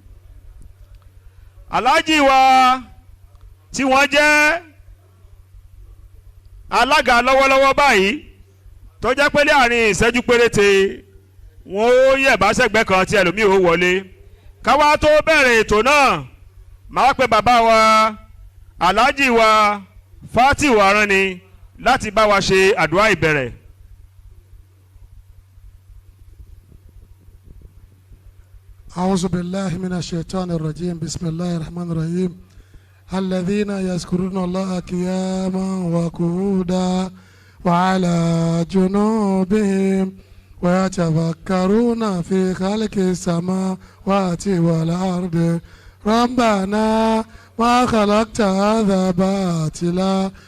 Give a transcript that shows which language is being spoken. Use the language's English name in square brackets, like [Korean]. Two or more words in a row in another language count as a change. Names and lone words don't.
[Yoruba] Alhaji wa tí wọ́n jẹ́ alága lọ́wọ́lọ́wọ́ báyìí tó jẹ́ pé láàrin ìṣẹ́jú péréte wọn ó yẹ̀bá sẹ́gbẹ́ kan tí ẹlòmíì ó wọlé káwá tó bẹ̀rẹ̀ ètò náà máa pe bàbá wa Alhaji wa Fati Warani láti bá wa ṣe àdúrà ìbẹ̀rẹ̀. [Arabic] أعوذ بالله من الشيطان الرجيم بسم الله الرحمن الرحيم الذين يذكرون الله قياما وقعودا وعلى جنوبهم ويتفكرون في خلق السماوات والأرض ربنا ما خلقت هذا باطلا